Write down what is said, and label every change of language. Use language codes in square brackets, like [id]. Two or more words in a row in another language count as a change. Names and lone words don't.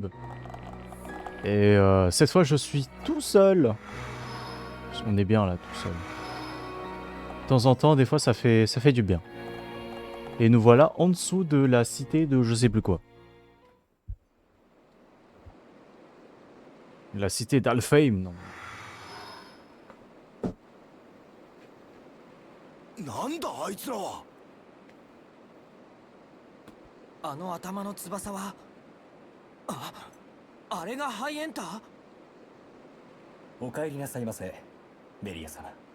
[fr] Et cette fois, je suis tout seul. On est bien là, tout seul. De temps en temps, des fois, ça fait du bien. Et nous voilà en dessous de la cité de je sais plus quoi. La cité d'Alfheim, non. [ja] なんだあいつらは。あの頭の翼はあれがハイエンター。お帰りなさいませ、メリア様。